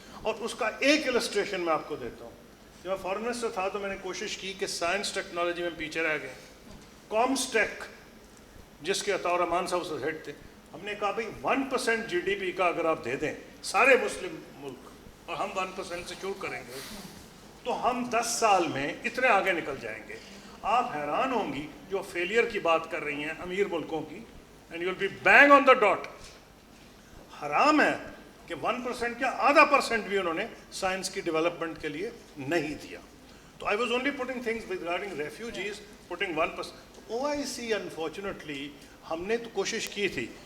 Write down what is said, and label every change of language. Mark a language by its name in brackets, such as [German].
[Urdu] اور اس کا ایک السٹریشن میں آپ کو دیتا ہوں. جب میں فارن منسٹر تھا تو میں نے کوشش کی کہ سائنس ٹیکنالوجی میں پیچھے رہ گئے. کامسٹیک جس کے عطا الرحمان صاحب سے ہیڈ تھے, ہم نے کہا بھائی 1% GDP کا اگر آپ دے دیں سارے مسلم ملک, اور ہم 1% سے شروع کریں گے, تو ہم 10 سال میں اتنے آگے نکل جائیں گے. آپ حیران ہوں گی جو فیلئر کی بات کر رہی ہیں امیر ملکوں کی, [English] And you will be being on the dot. [Urdu] حرام ہے کہ 1% کیا آدھا % بھی انہوں نے سائنس کی ڈیولپمنٹ کے لیے نہیں دیا. [English] تو I was only putting things regarding refugees, putting 1%. [Urdu] OIC unfortunately ہم نے تو کوشش کی تھی.